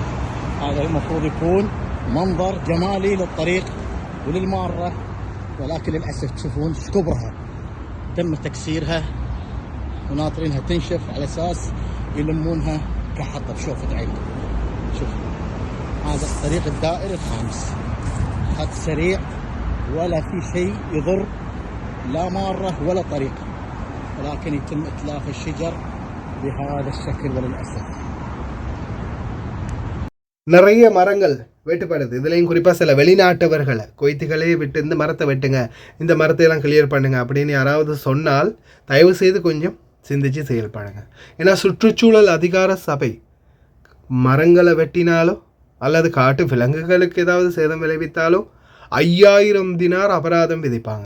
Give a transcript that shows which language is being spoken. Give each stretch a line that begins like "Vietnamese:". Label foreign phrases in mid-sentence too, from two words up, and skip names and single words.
Arabic: هذا المفروض يكون منظر جمالي للطريق وللمارة، ولكن للأسف تشوفون كبرها تم تكسيرها وناطرينها تنشف على أساس يلمونها كحطب. شوفوا عينكم، شوف هذا الطريق الدائري الخامس، خط سريع ولا في شيء يضر لا مارة ولا طريق، ولكن يتم إتلاف الشجر بهذا الشكل وللأسف.
Tamil: நிறைய மரங்கள் வெட்டுப்படுது. இதுலேயும் குறிப்பாக சில வெளிநாட்டவர்களை குவைத்துகளே விட்டு இந்த மரத்தை வெட்டுங்க, இந்த மரத்தையெல்லாம் கிளியர் பண்ணுங்க அப்படின்னு யாராவது சொன்னால் தயவு செய்து கொஞ்சம் சிந்திச்சு செயல்படுங்க. ஏன்னா சுற்றுச்சூழல் அதிகார சபை மரங்களை வெட்டினாலோ அல்லது காட்டு விலங்குகளுக்கு ஏதாவது சேதம் விளைவித்தாலோ 5000 தினார் அபராதம் விதிப்பாங்க.